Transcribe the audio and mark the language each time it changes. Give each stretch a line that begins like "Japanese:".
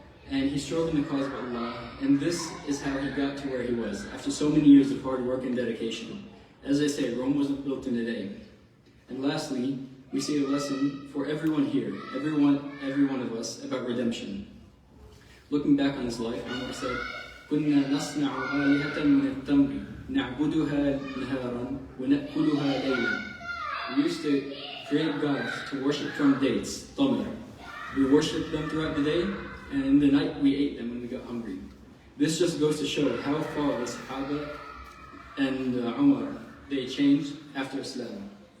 English: And he strove in the cause of Allah, and this is how he got to where he was, after so many years of hard work and dedication. As I say, Rome wasn't built in a day. And lastly, we see a lesson for everyone here, every one of us, about redemption. Looking back on his life, Umar said,
Arabic: كنا نصنع آلهة من التمر نعبدها نهارا ونأكلها ليلا.
English: We used to create gods to worship from dates, tamr. We worshipped them throughout the day, and in the night we ate them when we got hungry. This just goes to show how far the Sahaba and Umar, they changed after Islam.